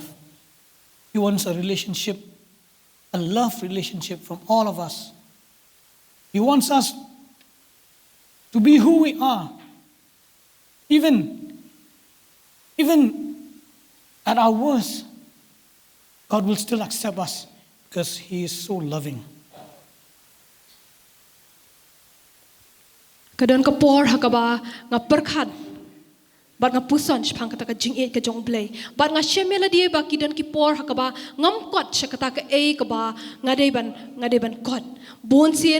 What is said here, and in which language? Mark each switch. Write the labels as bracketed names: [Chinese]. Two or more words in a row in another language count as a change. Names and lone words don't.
[English] He wants a relationship, a love relationship from all of us. He wants us to be who we are. Even at our worst, God will still accept us because He is so loving. [Khasi] Kadon kapor hakaba nga perkhat bat nga puson shpang kata ka jingit ka jong blay bat nga shemela dia ba kidan ki por hakaba ngam kot shakata ka ka ba nga deban kot bon sien